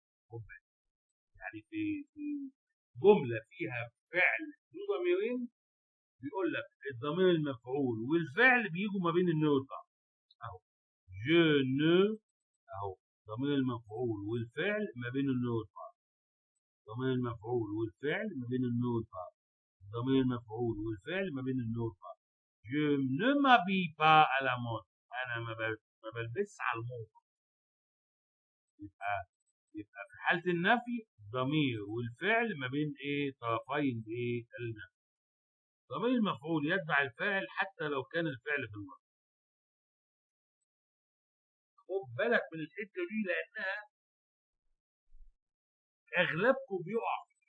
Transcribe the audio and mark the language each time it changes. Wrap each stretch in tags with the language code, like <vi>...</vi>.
<ar>خد بالك، يعني في جمله فيها فعل ذو ضميرين بيقول لك الضمير المفعول والفعل بيجوا ما بين النو والبعض. اهو جو نو، اهو ضمير المفعول والفعل ما بين النو والبعض. ضمير المفعول والفعل ما بين النو والبعض. ضمير المفعول والفعل ما بين النو والبعض.</ar> <fr>Je ne m'habille pas à la mode،</fr> <ar>انا ما بلبسش على الموضه. يبقى في حاله النفي ضمير والفعل ما بين ايه، طرفين ايه، النفي. ضمير المفعول يتبع الفاعل حتى لو كان الفعل في الماضي. خد بالك من الحته دي لانها اغلبكم بيقع.</ar>